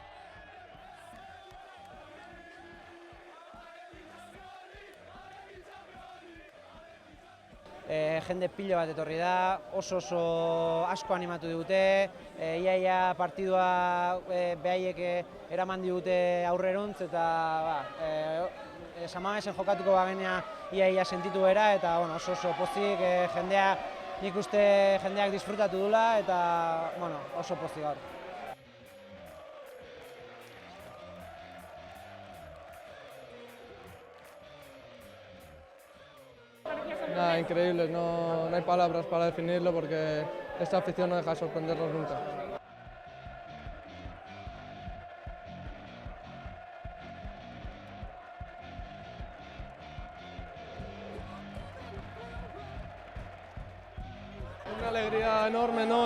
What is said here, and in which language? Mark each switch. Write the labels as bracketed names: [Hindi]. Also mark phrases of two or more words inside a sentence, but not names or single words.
[Basque] Jende pilo bat etorri da, oso asko animatu digute, iaia partidua behaiek eraman digute aurreruntz, eta Samamesen jokatuko bagenea iaia sentitu era, eta bueno, oso pozik nik uste jendeak disfrutatu dula, eta bueno, oso pozik gaur. [Spanish] Nada, increíble, no hay palabras para definirlo porque esta afición no deja de sorprendernos nunca. Una alegría enorme, ¿no?